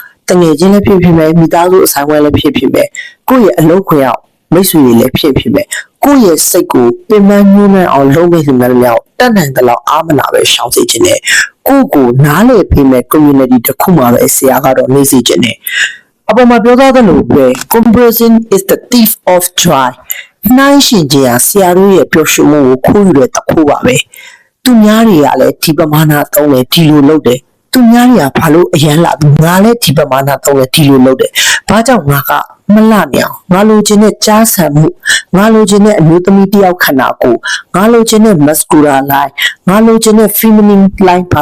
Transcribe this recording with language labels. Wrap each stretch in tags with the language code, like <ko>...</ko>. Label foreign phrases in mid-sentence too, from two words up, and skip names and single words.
<my>တငယ်ချင်းလည်းဖြစ်မယ်မိသားစုအဆိုင်ဝဲလည်းဖြစ်မယ်ကိုယ့်ရဲ့အလုပ်ခွင်အောင်မိတ်ဆွေတွေလည်းဖြစ်မယ်ကိုယ့်ရဲ့စိတ်ကိုပင်ပန်းညှိုးနှံအောင်လုပ်မိတဲ့နေရာကိုတတ်နိုင်တဲ့လောက်အားမနာပဲရှောင်စေခြင်းနဲ့ကိုနားလည်ပေးမဲ့ community တစ်ခုမှာပဲဆရာကတော့နေစေခြင်းနဲ့အပေါ်မှာပြောသား သလိုပဲ</my> <en>comparison is the thief of joy</en> <my>နှိုင်းရှင်ခြင်းဟာဆရာတို့ရဲ့ပျော်ရွှင်မှုကိုခိုးယူတဲ့တစ်ခုပါပဲသူများတွေကလည်းဒီပမာဏသုံးတယ်ဒီလိုလုပ်တယ်သူများတွေကဘာလို့အရန်လာပြီးငါလည်းဒီပမာဏသုံးတယ်ဒီ လိုလုပ်တယ်ဘာကြောင့်ငါကမလှနေအောင်ငါလိုချင်တဲ့ကြားဆံမှုငါလိုချင်တဲ့အမျိုးသမီးတယောက်ခန္ဓာကိုယ်ငါလိုချင်တဲ့</my> <en>muscular line</en> <my>ငါလိုချင်တဲ့</my> <en>feminine line</en> <my>ဘာ</my>